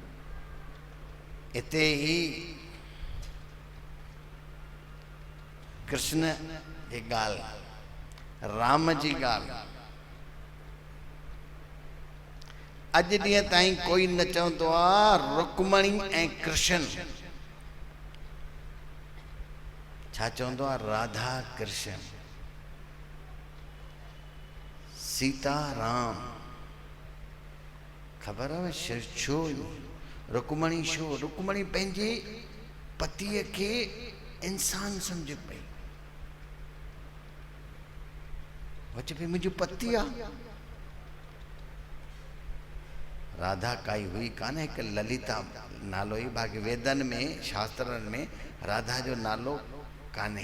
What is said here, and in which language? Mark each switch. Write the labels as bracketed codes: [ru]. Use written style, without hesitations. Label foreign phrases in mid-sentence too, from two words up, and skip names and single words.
[sd] इते ही कृष्ण जी ॻाल्हि, राम जी ॻाल्हि, अॼु ॾींहं ताईं कोई न चवंदो आहे रुक्मणी ऐं कृष्ण। छा चवंदो आहे? राधा कृष्ण, सीता राम। ख़बर आहे छो रुक्मणी छो? रुक्मणी पंहिंजे पतीअ खे इंसान सम्झ पई। चए पई मुंहिंजो पति आहे। राधा काई हुई कान, हिकु ललिता नालो ई, बाक़ी वेदनि में शास्त्रनि में राधा जो नालो कान्हे।